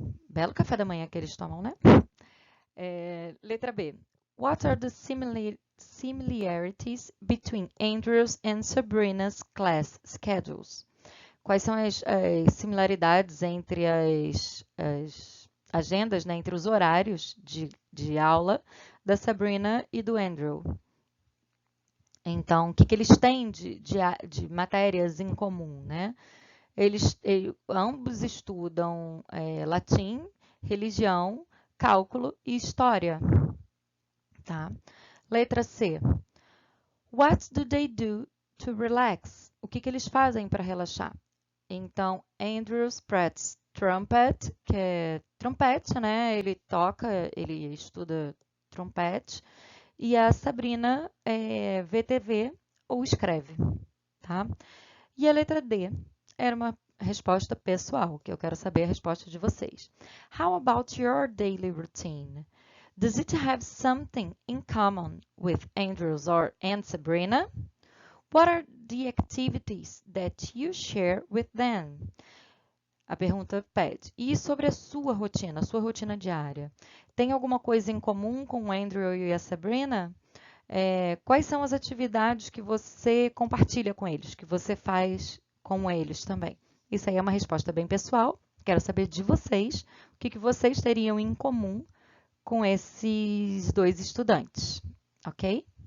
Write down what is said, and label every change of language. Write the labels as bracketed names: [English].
[Portuguese] Belo café da manhã que eles tomam, né? Letra B. [English] What are the similarities between Andrew's and Sabrina's class schedules? [Portuguese] Quais são as similaridades entre as agendas, né, entre os horários de aula da Sabrina e do Andrew? Então, o que eles têm de matérias em comum, né? Ambos estudam latim, religião, cálculo e história. Tá? Letra C. [English] What do they do to relax? [Portuguese] O que eles fazem para relaxar? Então, Andrew Pratt's trumpet, que é trompete, né? Ele toca, ele estuda trompete. E a Sabrina vê TV ou escreve, tá? E a letra D era uma resposta pessoal, que eu quero saber a resposta de vocês. [English] How about your daily routine? Does it have something in common with Andrew's and Sabrina? What are the activities that you share with them? [Portuguese] A pergunta pede. E sobre a sua rotina diária? Tem alguma coisa em comum com o Andrew e a Sabrina? Quais são as atividades que você compartilha com eles, que você faz com eles também? Isso aí é uma resposta bem pessoal. Quero saber de vocês, o que vocês teriam em comum com esses dois estudantes, ok?